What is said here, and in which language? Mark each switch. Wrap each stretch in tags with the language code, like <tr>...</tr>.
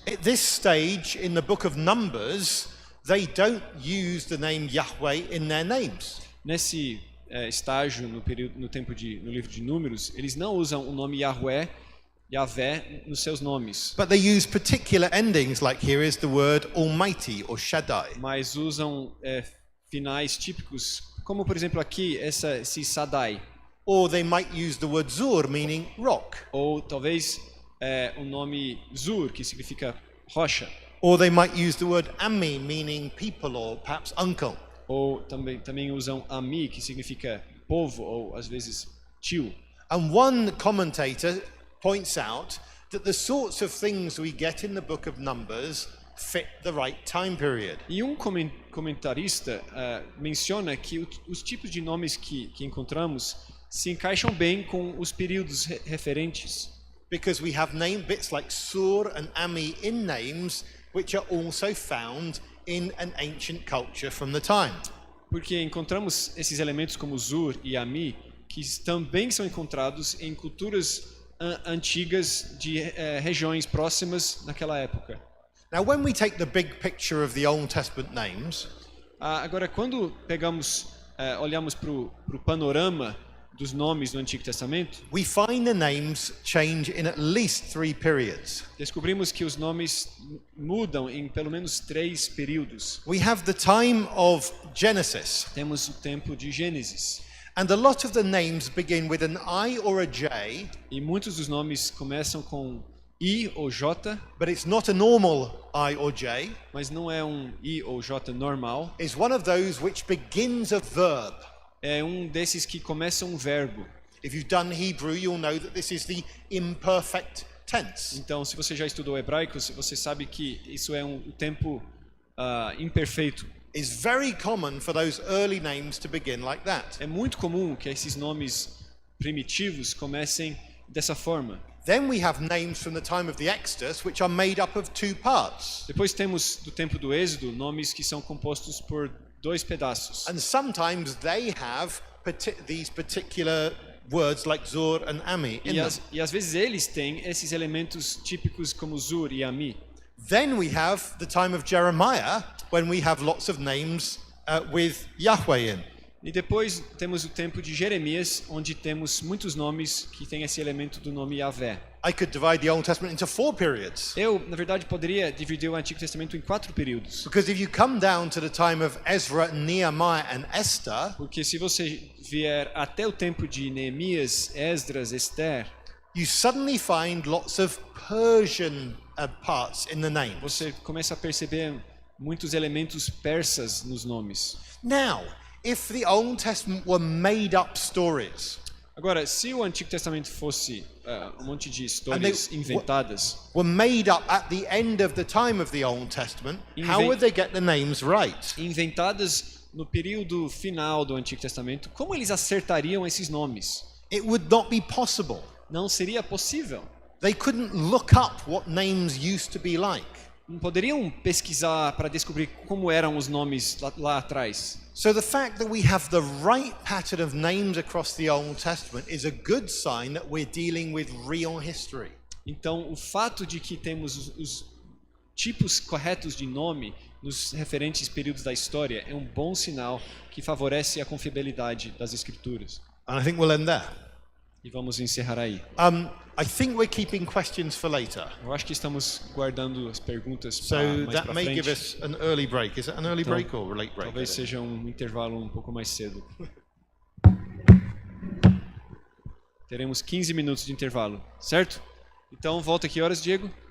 <en>At this stage in the book of Numbers, they don't use the name Yahweh in their names.</en> <pt>Nesse estágio no livro de Números, eles não usam o nome Yahweh, Yahvé nos seus nomes,</pt> <en>But they use particular endings, like here is the word Almighty or Shaddai.</en> <pt>mas usam finais típicos, como por exemplo aqui esse Sadai,</pt> <en>Or they might use the word Zur, meaning rock.</en> <pt>ou talvez o nome Zur, que significa rocha,</pt> <en>Or they might use the word Ami, meaning people or perhaps uncle.</en> <pt>ou também usam Ami, que significa povo, ou às vezes tio.</pt> <en>And one commentator points out that the sorts of things we get in the book of Numbers fit the right time period.</en> <pt>E um comentarista menciona que os tipos de nomes que encontramos se encaixam bem com os períodos referentes.</pt> <en>Because we have name bits like Sur and Ami in names, which are also found in an ancient culture from the time.</en> <pt>Porque encontramos esses elementos como Zur e Ami, que também são encontrados em culturas antigas de regiões próximas naquela época.</pt> <en>Now, when we take the big picture of the Old Testament names,</en> <pt>Agora, quando olhamos para o panorama dos nomes do Antigo Testamento,</pt> <en>we find the names change in at least 3 periods.</en> <pt>descobrimos que os nomes mudam em pelo menos 3 períodos.</pt> <en>We have the time of Genesis,</en> <pt>Temos o tempo de Gênesis,</pt> <en>and a lot of the names begin with an I or a J,</en> <pt>e muitos dos nomes começam com I ou J,</pt> <en>but it's not a normal I or J.</en> <pt>mas não é um I ou J normal.</pt> <en>It's one of those which begins a verb.</en> <pt>É um desses que começa um verbo.</pt> <en>If you've done Hebrew, you'll know that this is the imperfect tense.</en> <pt>Então, se você já estudou hebraico, você sabe que isso é o tempo imperfeito.</pt> <en>It's very common for those early names to begin like that.</en> <pt>É muito comum que esses nomes primitivos comecem dessa forma.</pt> <en>Then we have names from the time of the Exodus, which are made up of 2 parts.</en> <pt>Depois temos, do tempo do Êxodo, nomes que são compostos por 2 pedaços.</pt> <en>And sometimes they have these particular words like Zur and Ami in them.</en> <pt>E às vezes eles têm esses elementos típicos como Zur e Ami.</pt> <en>Then we have the time of Jeremiah, when we have lots of names with Yahweh in.</en> <pt>E depois temos o tempo de Jeremias, onde temos muitos nomes que têm esse elemento do nome Yahvé.</pt> <en>I could divide the Old Testament into 4 periods.</en> <pt>Eu, na verdade, poderia dividir o Antigo Testamento em 4 períodos.</pt> <en>Because if you come down to the time of Ezra, Nehemiah and Esther,</en> <pt>Porque se você vier até o tempo de Neemias, Esdras, Esther,</pt> <en>you suddenly find lots of Persian parts in the names.</en> <pt>você começa a perceber muitos elementos persas nos nomes.</pt> <en>Now, if the Old Testament were made up stories,</en> <pt>Agora, se o Antigo Testamento fosse um monte de histórias inventadas,</pt> <en>were made up at the end of the time of the Old Testament, how would they get the names right?</en> <pt>inventadas no período final do Antigo Testamento, como eles acertariam esses nomes?</pt> <en>It would not be possible.</en> <pt>Não seria possível.</pt> <en>They couldn't look up what names used to be like.</en> <pt>Não poderiam pesquisar para descobrir como eram os nomes lá atrás.</pt> <en>So the fact that we have the right pattern of names across the Old Testament is a good sign that we're dealing with real history.</en> <pt>Então, o fato de que temos os tipos corretos de nome nos referentes períodos da história é um bom sinal que favorece a confiabilidade das Escrituras.</pt> <en>And I think we'll end there.</en> <pt>E vamos encerrar aí.</pt> <en>I think we're keeping questions for later.</en> <pt>Eu acho que estamos guardando as perguntas</pt> <en>So</en> <pt>para mais</pt> <en>that</en> <pt>para</pt> <en>may give</en> <pt>frente.</pt> <en>us an early break. Is it an early</en> <pt>Então,</pt> <en>break or a late break?</en> <pt>Talvez seja um intervalo um pouco mais cedo. Teremos 15 minutos de intervalo, certo? Então, volta que horas, Diego?</pt>